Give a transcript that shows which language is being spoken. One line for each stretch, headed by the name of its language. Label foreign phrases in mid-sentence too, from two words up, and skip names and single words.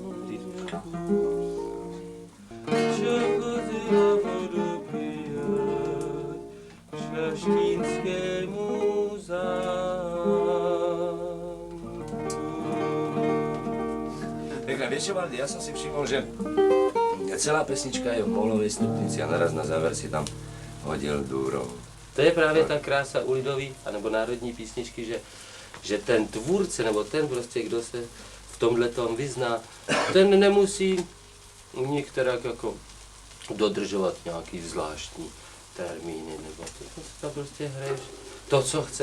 Slovak: Čo chodila vodu pijať Šaštínskému zámku. Pekne, vieš čo, Valdy, ja som si všimol, že celá pesnička je v molovej stupnici a naraz na záver si tam hodil dúrov.
Czech: To je právě ta krása u lidový, anebo národní písničky, že ten tvůrce, nebo ten prostě, kdo se v tomhletom vyzná, ten nemusí některak jako dodržovat nějaký zvláštní termíny, nebo to prostě hraješ to, co chce.